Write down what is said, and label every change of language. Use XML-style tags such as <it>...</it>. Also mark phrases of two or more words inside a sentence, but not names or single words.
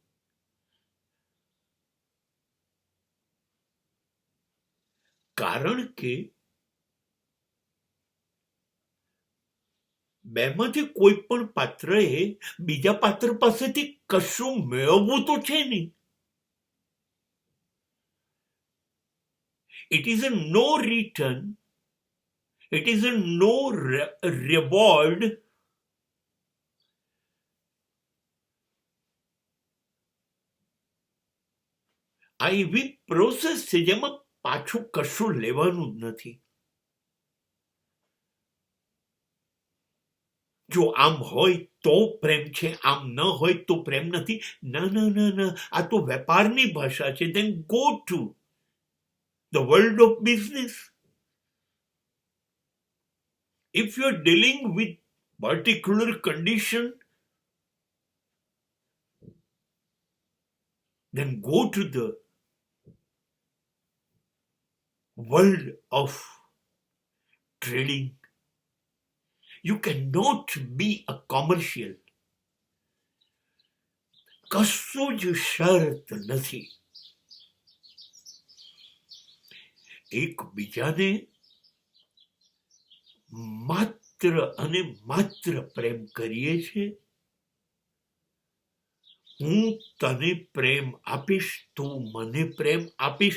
<gu>કારણ કે બેમાંથી કોઈ પણ પાત્રએ બીજા પાત્ર પાસેથી કશું મેળવવું તો છે નહીં.</gu> <en>It is a no return. It is a no reward.</en> <gu>આ એવી પ્રોસેસ છે જેમાં પાછું કશું લેવાનું જ નથી. જો આમ હોય તો પ્રેમ છે, આમ ન હોય તો પ્રેમ નથી. ના ના ના ના, આ તો વેપારની ભાષા છે.</gu> <en>Then go to the world of business. If you are dealing with particular condition, then go to the world of trading. You cannot be a commercial.</en> <gu>કશું જ શરત નથી. એકબીજાને માત્ર અને માત્ર પ્રેમ કરીએ છીએ. હું તને પ્રેમ આપીશ, તું મને પ્રેમ આપીશ.</gu>